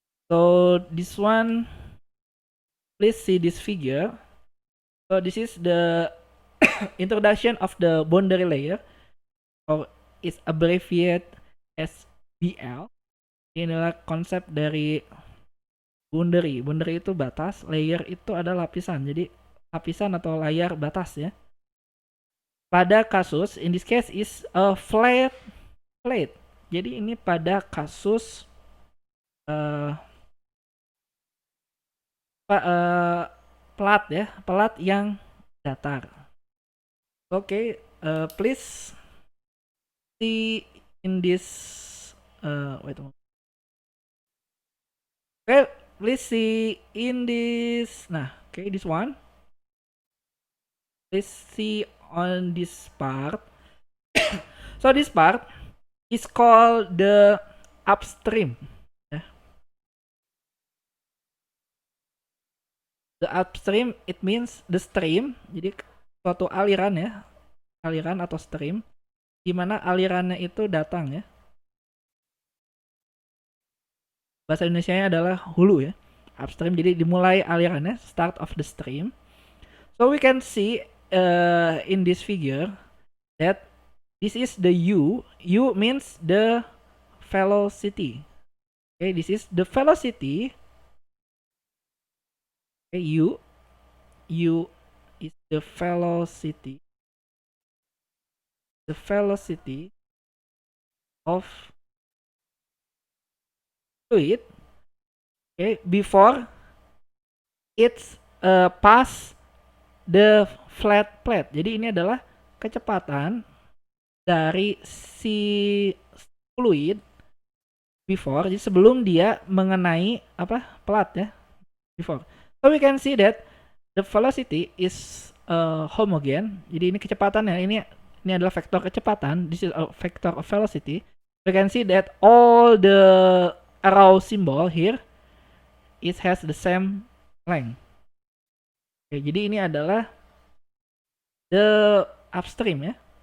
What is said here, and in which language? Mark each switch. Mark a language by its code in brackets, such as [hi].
[en] So this one, please see this figure. So this is the introduction of the boundary layer, or it's abbreviated as BL. [id] Ini adalah konsep dari boundary. Boundary itu batas, layer itu adalah lapisan. Jadi lapisan atau layar batas ya. Pada kasus, [en] in this case is a flat plate. [id] Jadi ini pada kasus uh, plat ya, plat yang datar. [en] Okay, please see in this wait a moment. Okay, please see in this. Nah, okay, this one. Please see on this part. So this part is called the upstream. Yeah. The upstream it means the stream. [id] Jadi suatu aliran ya, aliran atau stream, di mana alirannya itu datang ya. Bahasa Indonesianya adalah hulu ya. [en] Upstream, [id] jadi dimulai alirannya, [en] start of the stream. So we can see in this figure that this is the U. U means the velocity. Okay, this is the velocity. Okay, U is the velocity. The velocity of fluid. Okay, before it's pass the flat plate. [id] Jadi ini adalah kecepatan dari si fluid before, jadi sebelum dia mengenai apa plat ya, before. [en] So we can see that the velocity is homogen. [id] Jadi ini kecepatannya, ini adalah vektor kecepatan. [en] This is a vector of velocity. We can see that all the arrow symbol here it has the same length. [id] Oke, jadi ini adalah the upstream ya.